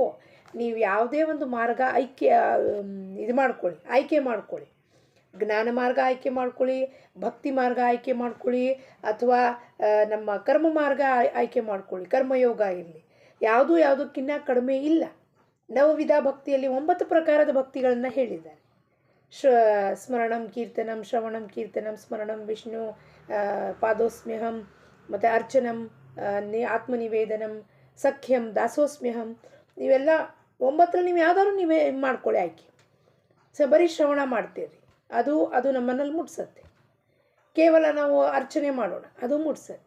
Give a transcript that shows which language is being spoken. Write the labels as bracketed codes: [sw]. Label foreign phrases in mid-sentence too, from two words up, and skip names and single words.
[kn] ನೀವು ಯಾವುದೇ ಒಂದು ಮಾರ್ಗ ಆಯ್ಕೆ ಮಾಡ್ಕೊಳ್ಳಿ. ಜ್ಞಾನ ಮಾರ್ಗ ಆಯ್ಕೆ ಮಾಡ್ಕೊಳ್ಳಿ, ಭಕ್ತಿ ಮಾರ್ಗ ಆಯ್ಕೆ ಮಾಡ್ಕೊಳ್ಳಿ, ಅಥವಾ ನಮ್ಮ ಕರ್ಮ ಮಾರ್ಗ ಆಯ್ಕೆ ಮಾಡ್ಕೊಳ್ಳಿ, ಕರ್ಮಯೋಗ ಇರಲಿ, ಯಾವುದಕ್ಕಿಂತ ಕಡಿಮೆ ಇಲ್ಲ. ನವವಿಧ ಭಕ್ತಿಯಲ್ಲಿ 9 ಪ್ರಕಾರದ ಭಕ್ತಿಗಳನ್ನು ಹೇಳಿದ್ದಾರೆ. [sa] ಸ್ಮರಣಂ ಕೀರ್ತನಂ, ಶ್ರವಣಂ ಕೀರ್ತನಂ, ಸ್ಮರಣಂ ವಿಷ್ಣು ಪಾದೋಸ್ಮ್ಯಹಂ, ಮತ್ತು ಅರ್ಚನಂ, ಆತ್ಮನಿವೇದನಂ, ಸಖ್ಯಂ, ದಾಸೋಸ್ಮ್ಯಹಂ. [kn] ಇವೆಲ್ಲ 9 ನೀವು ಯಾವ್ದಾದ್ರು ನೀವೇ ಮಾಡ್ಕೊಳ್ಳಿ ಆಯ್ಕೆ. ಬರೀ ಶ್ರವಣ ಮಾಡ್ತೀರಿ, ಅದು ನಮ್ಮನ್ನಲ್ಲಿ ಮುಟ್ಸತ್ತೆ. ಕೇವಲ ನಾವು ಅರ್ಚನೆ ಮಾಡೋಣ, ಅದು ಮುಟ್ಸತ್ತೆ.